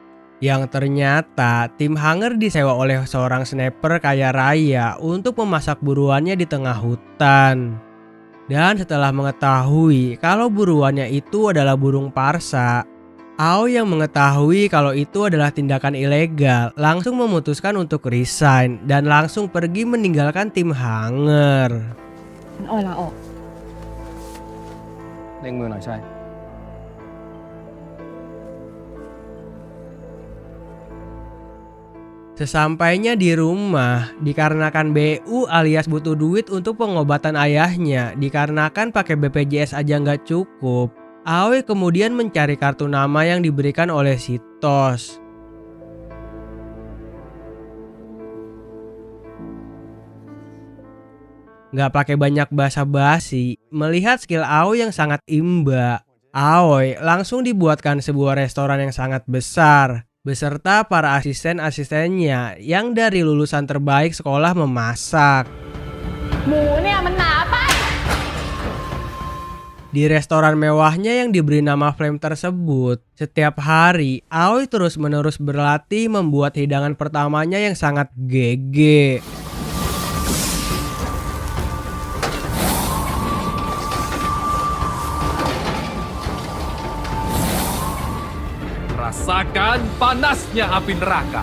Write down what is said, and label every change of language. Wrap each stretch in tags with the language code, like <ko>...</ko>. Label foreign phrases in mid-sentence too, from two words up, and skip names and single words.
<id>Yang ternyata tim hanger disewa oleh seorang sniper kaya raya untuk memasak buruannya di tengah hutan. Dan setelah mengetahui kalau buruannya itu adalah burung parsa, Aoi yang mengetahui kalau itu adalah tindakan ilegal langsung memutuskan untuk resign dan langsung pergi meninggalkan tim hanger.</id> <th>อ้อยลาออก เร่งมือหน่อยใช่</th> <id>Sesampainya di rumah, dikarenakan BU alias butuh duit untuk pengobatan ayahnya, dikarenakan pakai BPJS aja nggak cukup, Aoi kemudian mencari kartu nama yang diberikan oleh si Tos. Gak pakai banyak basa-basi, melihat skill Aoi yang sangat imba, Aoi langsung dibuatkan sebuah restoran yang sangat besar, beserta para asisten-asistennya yang dari lulusan terbaik sekolah memasak.</id> <th>หมูเนี่ยมันหนาไป</th> <id>Di restoran mewahnya yang diberi nama Flame tersebut, setiap hari Aoi terus-menerus berlatih membuat hidangan pertamanya yang sangat GG. Rasakan panasnya api neraka.</id>